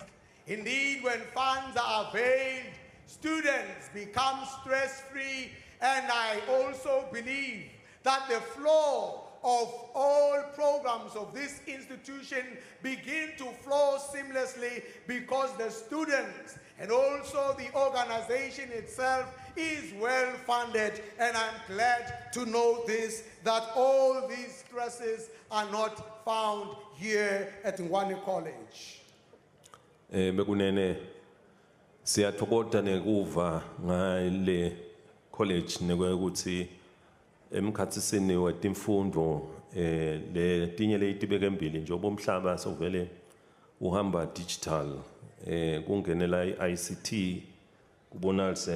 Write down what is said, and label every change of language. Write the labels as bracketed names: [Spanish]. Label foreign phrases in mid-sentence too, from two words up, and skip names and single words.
[English] Indeed, when funds are availed, students become stress-free, and I also believe that the flow of all programs of this institution begin to flow seamlessly because the students and also the organization itself is well funded, and I'm glad to know this, that all these stresses are not found here at Ngwane College. [Swati] Bekunene siyathokoza nekuva ngale college nekwekuthi emkhathisini wetimfundo letinye letibeke embili njengoba umhlaba sovele uhamba digital kungenela iICT kubonakala